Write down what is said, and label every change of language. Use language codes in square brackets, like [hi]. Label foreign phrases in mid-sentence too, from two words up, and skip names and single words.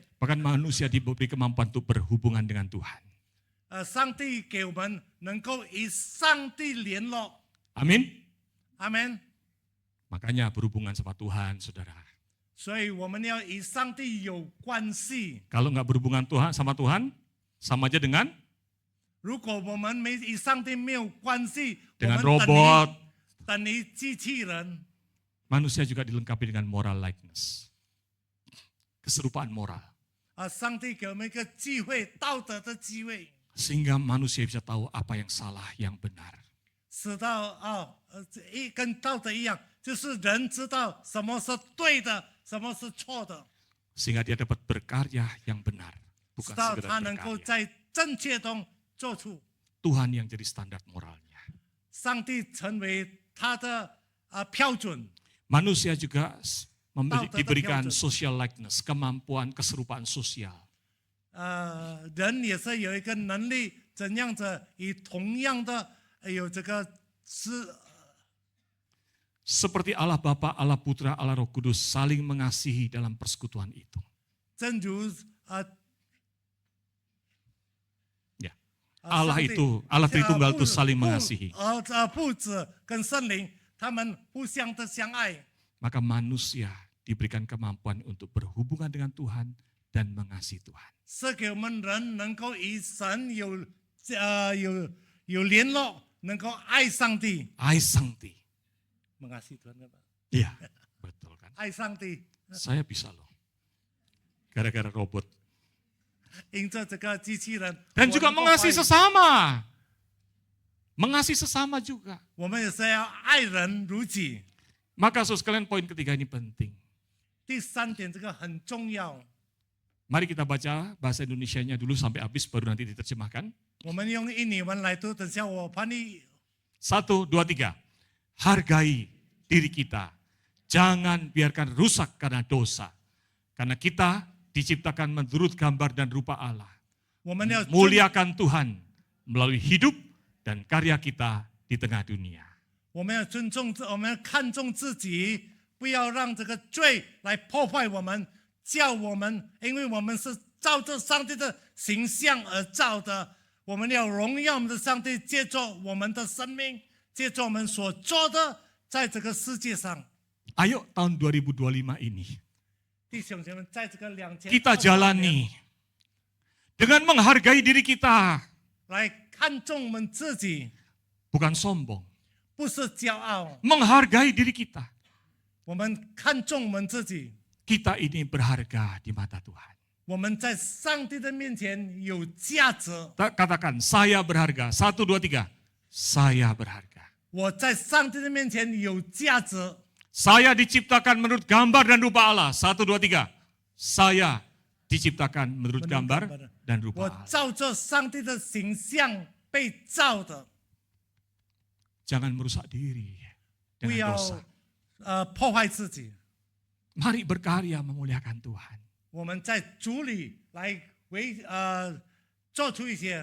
[id] Bahkan manusia diberi kemampuan untuk berhubungan dengan Tuhan. [zh] 上帝给我们能够与上帝联络， [id] Amin. [zh] 阿门。 [id] Makanya berhubungan sama Tuhan, saudara. [zh] 所以我们要与上帝有关系。 [id] Kalau nggak berhubungan sama Tuhan, sama aja dengan [zh] 如果我们与上帝没有关系， [id] dengan [zh] 我们 [id] robot. [zh] 等于机器人。 [id] Manusia juga dilengkapi dengan [en] moral likeness. [id] Keserupaan moral. [zh] 上帝给我们一个机会，道德的机会， [id] Sehingga manusia bisa tahu apa yang salah, yang benar. [zh] 使到跟道德一样，就是人知道什么是对的，什么是错的， [id] Sehingga dia dapat berkarya yang benar. [zh] 知 [id] Bukan [zh] 道 [id] sekedar [zh] 他能够 [id] berkarya. [zh] 在正确中做出。 [id] Tuhan yang jadi standar moralnya. [zh] 上帝成为他的标准。 [id] Manusia juga diberikan Tahu [en] social likeness, [id] kemampuan keserupaan sosial. [zh] 人也是有一个能力，怎样子以同样的有这个 [id] Seperti Allah Bapa, Allah Putra, Allah Roh Kudus saling mengasihi dalam persekutuan itu. [zh] 正如 [id] Ya. Allah Tritunggal itu saling mengasihi. [zh] 父子跟圣灵，他们互相的相爱。 [id] Maka manusia diberikan kemampuan untuk berhubungan dengan Tuhan dan mengasihi Tuhan. [zh] 是给我们人能够与神有联络，能够爱上帝，爱上帝. [id] mengasihi Tuhan apa? Iya, betul kan? [zh] 爱上帝， [id] Saya bisa loh. Gara-gara robot. [zh] 因着这个机器人， [id] Dan juga [zh] 我能够 [id] mengasihi [zh] 爱 [id] sesama. Mengasihi sesama juga. [zh] 我们也是要爱人如己。 [id] Maka saudara sekalian poin ketiga ini penting. [zh] 第3点，这个很重要。 [id] Mari kita baca bahasa Indonesianya dulu sampai habis baru nanti diterjemahkan. [zh] 我们用印尼文来读，等下我翻译。 [id] 1, 2, 3. Hargai diri kita. Jangan biarkan rusak karena dosa. Karena kita diciptakan menurut gambar dan rupa Allah. [zh] 我们要 [id] Muliakan Tuhan melalui hidup dan karya kita di tengah dunia. [zh] 我们要尊重，我们要看重自己，不要让这个罪来破坏我们， 叫我们，因为我们是照着上帝的形象而造的，我们要荣耀我们的上帝，借着我们的生命，借着我们所做的，在这个世界上， [id] Ayo tahun 2025 ini [zh] 弟兄姐妹，在这个2000 [id] kita jalani dengan menghargai diri kita, [zh] 来看重我们自己， [id] bukan sombong. [zh] 不是骄傲， [id] Menghargai diri kita. [zh] 我们看重我们自己， [id] Kita ini berharga di mata Tuhan. [zh] 我们在上帝的面前有价值。 [id] Katakan, saya berharga. 1, 2, 3. Saya berharga. [zh] 我在上帝的面前有价值， [id] Saya diciptakan menurut gambar dan rupa Allah. 1, 2, 3. Saya diciptakan menurut gambar dan [zh] 我 [id] rupa Allah. [zh] 照着上帝的形象被造的， [id] Jangan merusak diri [zh] 不 [id] dengan [zh] 要 [id] dosa. [zh] 破坏自己。 [id] Mari berkarya memuliakan Tuhan. [zh] 我们在主里来做出一些。